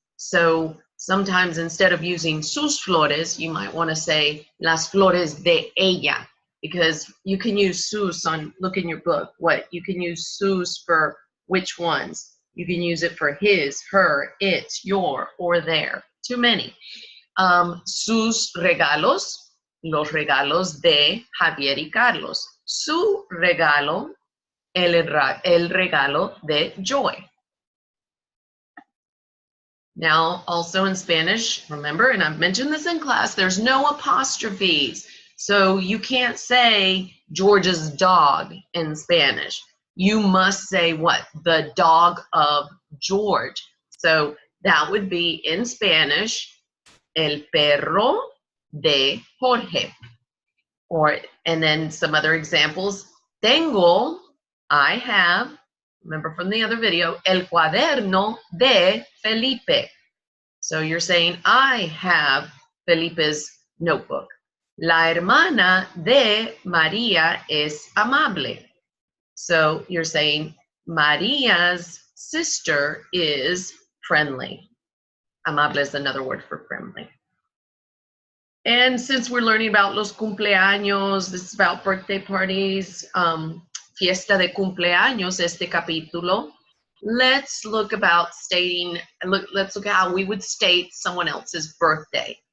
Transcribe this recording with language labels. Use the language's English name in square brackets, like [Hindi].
[English] So sometimes instead of using [Spanish] sus flores, [English] you might want to say [Spanish] las flores de ella, [English] because you can use sus on, look in your book, what? You can use sus for which ones? You can use it for his, her, it, your, or their. Too many. [Spanish] Sus regalos, los regalos de Javier y Carlos. Su regalo, el regalo de Joy. [English] Now, also in Spanish, remember, and I've mentioned this in class, there's no apostrophes. So you can't say George's dog in Spanish. You must say what? The dog of George. So that would be in Spanish, [Spanish] el perro de Jorge. [English] And then some other examples. Tengo, I have, remember from the other video, [Spanish] el cuaderno de Felipe. [English] So you're saying, I have Felipe's notebook. [Spanish] La hermana de María es amable. [English] So you're saying, Maria's sister is friendly. Amable is another word for friendly. And since we're learning about [Spanish] los cumpleaños, [English] this is about birthday parties, [Spanish] fiesta de cumpleaños, este capítulo, [English] let's look about stating, let's look at how we would state someone else's birthday.